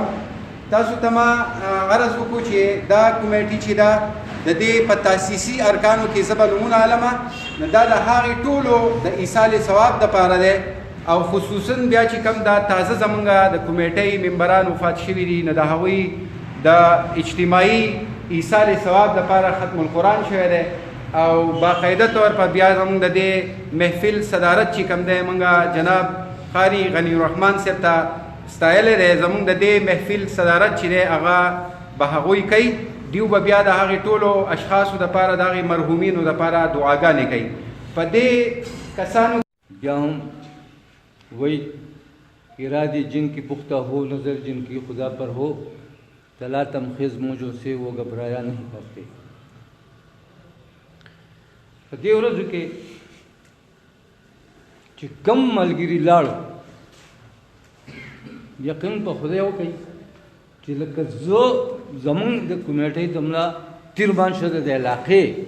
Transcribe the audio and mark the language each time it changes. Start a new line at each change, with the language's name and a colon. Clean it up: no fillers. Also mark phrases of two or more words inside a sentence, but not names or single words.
Pashto: تاسو ته ما غرض وکړو چې دا کمیټي چې ده د دې په تاسیسي ارکانو کې زه به نومونه علمه نو دا د هغې ټولو د ایصال ثواب دپاره دی او خصوصا بیا چې کوم دا تازه زمونږ د کمیټۍ ممبران وفات شوي دي نو د هغوی د اجتماعي ایصال ثواب دپاره ختم القرآن شوی دی او باقاعده طور په بیا زمونږ د دې محفل صدارت چې کوم دی موږ جناب قاری غنی الرحمن صاحب ته ستایلی دی. زمونږ د دې محفل صدارت چې دی هغه به هغوی کوي. دیو به بیا د هغې ټولو اشخاصو دپاره د هغې مرحومینو دپاره دعاګانې کوي. په دې کسانو
Urdu: بیا هم وہی ارادے جن کی پختہ ہو، نظر جن کی خدا پر ہو، تلا تمخض موجوں سے وہ گھبرایا نہیں کرتے.
Pashto: په دې ورځو کې چې کم ملګري لاړو یقین په خدای وکړئ چې لکه زه زمونږ د کمیټۍ دومره تیر بان شو د علاقې